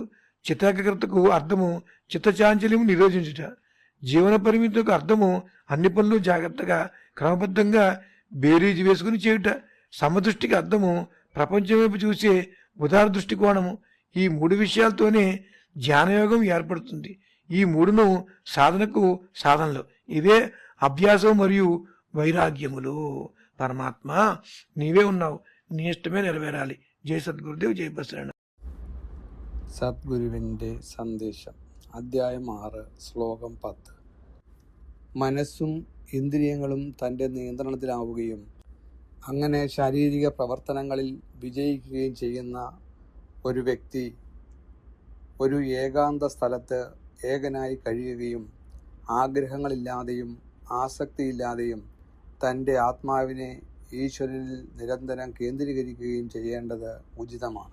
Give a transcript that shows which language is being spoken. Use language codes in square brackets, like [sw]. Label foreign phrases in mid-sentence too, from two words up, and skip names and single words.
[te] చిత్తాగ్రతకు అర్థము చిత్తచాంచల్యము నిరోధించుట, జీవన పరిమితికి అర్థము అన్ని పనులు జాగ్రత్తగా క్రమబద్ధంగా బేరీజు వేసుకుని చేయుట, సమదృష్టికి అర్థము ప్రపంచం వైపు చూసే ఉదార దృష్టికోణము. ఈ 3 విషయాలతోనే ధ్యానయోగం ఏర్పడుతుంది. ఈ 3ను సాధనలు. ఇవే అభ్యాసం మరియు వైరాగ్యములు. పరమాత్మ నీవే ఉన్నావు, నీ ഇഷ്ടമേ నెరవేరాలి. [ml] ജയ് സദ്ഗുരുദേവ്, ജയ് ബസവണ്ണ. സദ്ഗുരുവിൻ്റെ സന്ദേശം. അധ്യായം 6, ശ്ലോകം 10. മനസ്സും ഇന്ദ്രിയങ്ങളും തൻ്റെ നിയന്ത്രണത്തിലാവുകയും അങ്ങനെ ശാരീരിക പ്രവർത്തനങ്ങളിൽ വിജയിക്കുകയും ചെയ്യുന്ന ഒരു വ്യക്തി ഒരു ഏകാന്ത സ്ഥലത്ത് ഏകനായി കഴിയുകയും ആഗ്രഹങ്ങളില്ലാതെയും ആസക്തിയില്ലാതെയും തൻ്റെ ആത്മാവിനെ ഈശ്വരനിൽ നിരന്തരം കേന്ദ്രീകരിക്കുകയും ചെയ്യേണ്ടത് ഉചിതമാണ്.